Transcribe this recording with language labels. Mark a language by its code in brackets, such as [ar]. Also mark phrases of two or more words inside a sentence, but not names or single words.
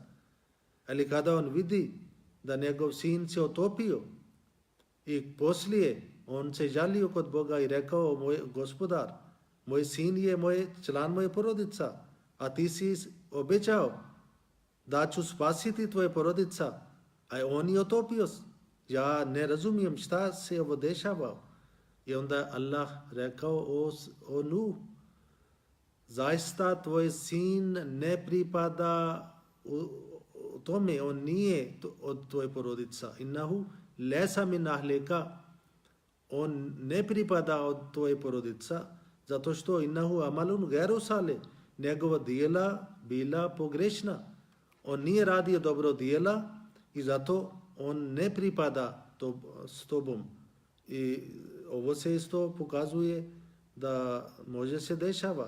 [bs] Ali kada on vidi da njegov sin se otopio i poslije on se žalio kod Boga i rekao: moj gospodar, moj sin je član moje porodica, a ti si obećao da ću spasiti tvoje porodica, a on je otopio. ja ne razumijem šta se ovo dešava. I onda Allah rekao, o Nuh, zaista tvoj sin ne pripada u tome, on nije od tvoje porodica. [ar] إنه ليس من أهلك, [bs] on ne pripada od tvoje porodica, zato što [ar] إنه عمل غير صالح, [bs] njegova dijela bila pogrešna. On nije radio dobro dijela i zato on ne pripada s tobom. I ovo se isto pokazuje da može se dešava.